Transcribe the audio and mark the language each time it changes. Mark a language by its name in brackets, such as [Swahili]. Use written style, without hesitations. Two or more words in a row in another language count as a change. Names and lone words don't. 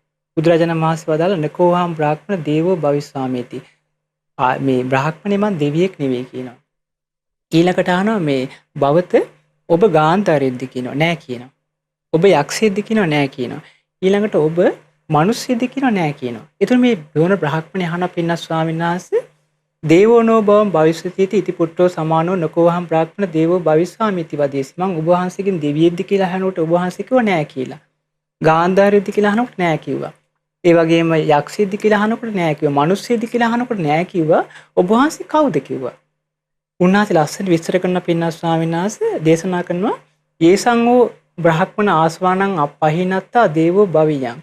[Sinhala] බුදුරජාණන් වහන්සේ වදාළ [Pali] නකෝහම් බ්‍රාහ්මණ දේවෝ භවිස්සාමේති [Sinhala] මේ බ්‍රාහ්මණය මන් දෙවියෙක් නෙවෙයි කියනවා. ඊළඟට අහනවා මේ භවත ඔබ ගාන්ධාරයෙක්ද කියනවා නෑ කියනවා. ඔබ යක්ෂයෙක්ද කියනවා නෑ කියනවා. ඊළඟට ඔබ මිනිස්සෙක්ද කියනවා නෑ කියනවා. ඒතර මේ දෝන බ්‍රාහ්මණය අහන පින්නස් ස්වාමීන් වහන්සේ [Pali] දේවෝනෝ බවම් භවිෂ්‍යතිති ඉති පුට්ටෝ සමානෝ නකෝහම් බ්‍රාහ්මණ දේවෝ භවිස්සාමිති වදේසි. [Sinhala] මං ඔබ වහන්සේගෙන් දෙවියෙක්ද කියලා අහනකොට ඔබ වහන්සේ කිව්වා නෑ කියලා. ගාන්ධාරයෙක්ද කියලා අහනකොට නෑ කිව්වා. ඒ වගේම යක්ෂයෙක්ද කියලා අහනකොට නෑ කිව්වා. මිනිස්සෙක්ද කියලා අහනකොට නෑ කිව්වා. ඔබ වහන්සේ කවුද කිව්වා. උන්වහන්සේ ලස්සනට විස්තර කරන පින්නස් ස්වාමීන් වහන්සේ දේශනා කරනවා [Pali] යේසං වූ බ්‍රාහ්මණ ආස්වානං අපහිනත්තා දේවෝ භවියං.